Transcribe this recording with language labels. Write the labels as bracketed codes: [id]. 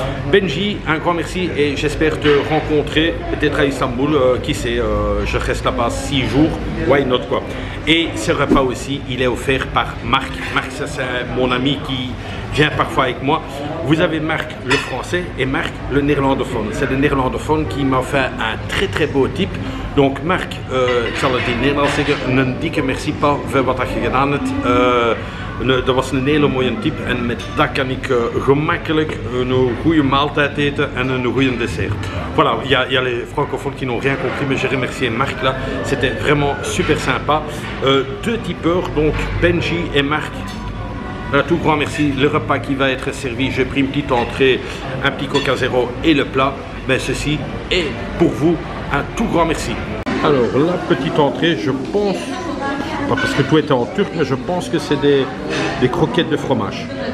[fr] Benji, un grand merci et j'espère te rencontrer, peut-être à Istanbul, qui sait, je reste là-bas 6 jours, [en] why not [fr] quoi. Et ce repas aussi, il est offert par Marc. Marc, ça c'est mon ami qui vient parfois avec moi. Vous avez Marc le français et Marc le néerlandophone. C'est le néerlandophone qui m'a fait un très beau type. [nl] Donc Marc, ik zal het in het Nederlands zeggen, een dikke merci pas voor wat je gedaan hebt. Dat was een hele mooie tip en met dat kan ik gemakkelijk een goede maaltijd eten en een goede dessert. [fr] Voilà, il y a les francophones qui n'ont rien compris, mais j'ai remercié Marc là, c'était vraiment super sympa. 2 tipeurs, donc Benji et Marc. Un tout grand merci. Le repas qui va être servi, j'ai pris une petite entrée, un petit coca zéro et le plat. Mais ceci est pour vous un tout grand merci. Alors la petite entrée, je pense, pas parce que tout était en turc, mais je pense que c'est des croquettes de fromage.